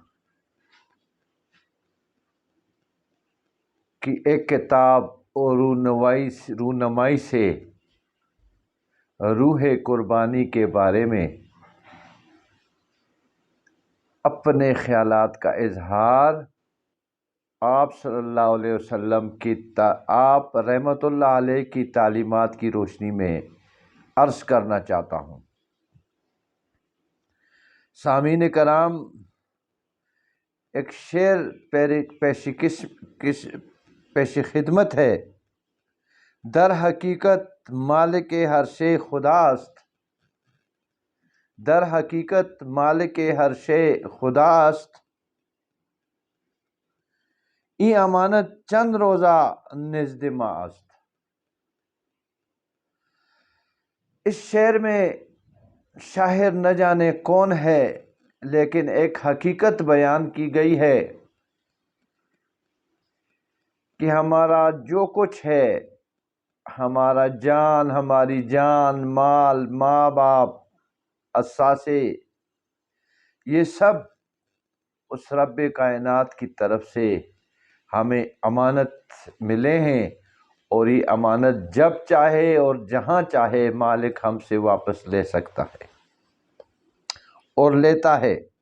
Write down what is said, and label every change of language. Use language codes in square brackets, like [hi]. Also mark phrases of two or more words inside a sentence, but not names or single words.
[ur] کی ایک کتاب اور رونمائی سے روح قربانی کے بارے میں اپنے خیالات کا اظہار آپ [ar] صلی اللہ علیہ وسلم [ur] کی آپ [ar] رحمۃ اللہ علیہ [ur] کی تعلیمات کی روشنی میں عرض کرنا چاہتا ہوں۔ سامعین کرام، ایک شعر پیش خدمت ہے۔ [fa] در حقیقت مالک ہر شے خداست، در حقیقت مالک ہر شے خداست، ای امانت چند روزہ نزد ما است۔ [ur] اس شعر میں شاعر نہ جانے کون ہے، لیکن ایک حقیقت بیان کی گئی ہے کہ ہمارا جو کچھ ہے، ہمارا جان، ہماری جان، مال، ماں باپ، اثاثے، یہ سب اس رب کائنات کی طرف سے ہمیں امانت ملے ہیں، اور یہ امانت جب چاہے اور جہاں چاہے مالک ہم سے واپس لے سکتا ہے اور لیتا ہے۔